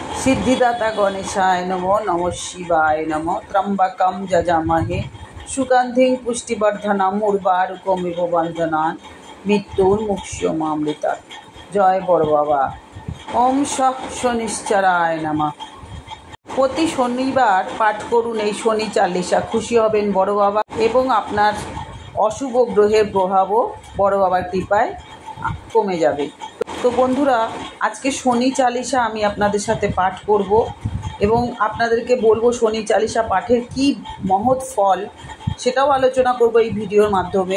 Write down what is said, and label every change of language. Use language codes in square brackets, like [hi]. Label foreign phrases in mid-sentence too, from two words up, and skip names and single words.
[sa] सिद्धिदाता गणेशाय नमो नमः शिवाय नमः त्र्यंबकं यजामहे सुगंधिं पुष्टिवर्धनम् उर्वारुकमिव बन्धनान् मृत्युर्मुक्षयमामृतात्। [bn] জয় বড় বাবা। [sa] ओम शनिश्चराय नमः। [bn] প্রতি শনিবার পাঠ করুন এই শনি চালিসা। খুশি হবেন বড় বাবা এবং আপনার অশুভ গ্রহের প্রভাবও বড় বাবার কৃপায় কমে যাবে। তো বন্ধুরা, আজকে শনি চালিসা আমি আপনাদের সাথে পাঠ করব এবং আপনাদেরকে বলবো শনি চালিসা পাঠের কি মহৎ ফল সেটাও আলোচনা করব এই ভিডিওর মাধ্যমে।